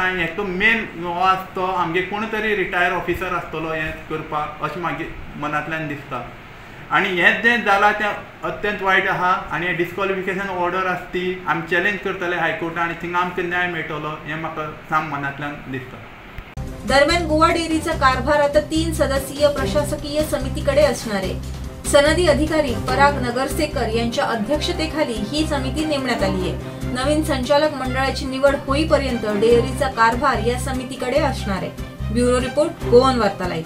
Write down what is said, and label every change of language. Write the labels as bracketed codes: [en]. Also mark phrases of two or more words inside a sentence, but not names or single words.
[kok] हेचो मेन हो आसा तो आमगे कोण तरी [en] retired officer [kok] आसतलो हें करपाक अशें म्हागे मनांतल्यान दिसता. आनी हें जें जालां तें अत्यंत वायट आहा आनी हें [en] disqualification order [kok] आसा ती आमी चॅलेंज करतले हायकोर्टान आनी थिंगा आमकां न्याय मेळटलो हें म्हाका साम मनांतल्यान दिसता. [mr] दरम्यान गोवा डेअरीचा कारभार आता 3 सदस्यीय प्रशासकीय समितीकडे असणार आहे. सनदी अधिकारी पराग नगरसेकर यांच्या अध्यक्षतेखाली ही समिती नेमण्यात आली आहे. नवीन संचालक मंडळाची निवड होईपर्यंत डेअरीचा कारभार या समितीकडे असणार आहे. [en] Bureau report Goan Varta Live.